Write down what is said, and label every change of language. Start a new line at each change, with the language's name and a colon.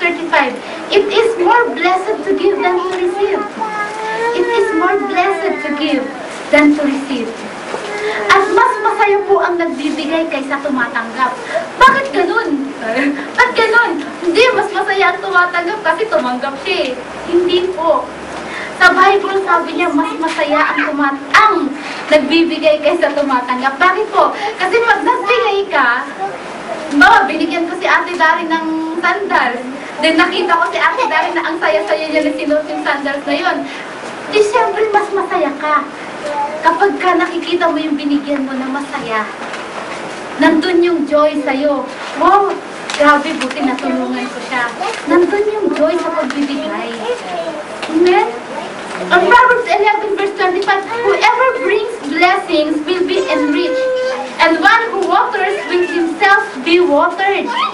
English: 25, it is more blessed to give than to receive. It is more blessed to give than to receive.
Filipino: At mas masaya po ang nagbibigay kaysa tumatanggap. Bakit ganun? Ba't ganun? Hindi, mas masaya ang tumatanggap kasi tumanggap siya eh. Hindi po. Sa Bible, sabi niya, mas masaya ang nagbibigay kaysa tumatanggap. Bakit po? Kasi pag nagbigay ka, binigyan ko si Ate Dari ng sandals. Then nakita ko si Ate Dari na ang saya-saya niya na sinuot yung sandals na yun. Di siyempre, mas masaya ka. Kapag ka nakikita mo yung binigyan mo na masaya, nandun yung joy sa'yo. Wow, grabe, buti natulungan ko siya. Nandun yung joy sa pagbibigay. Amen?
English: On Proverbs 11 verse 25, whoever brings blessings will be enriched, and one who waters will himself be watered.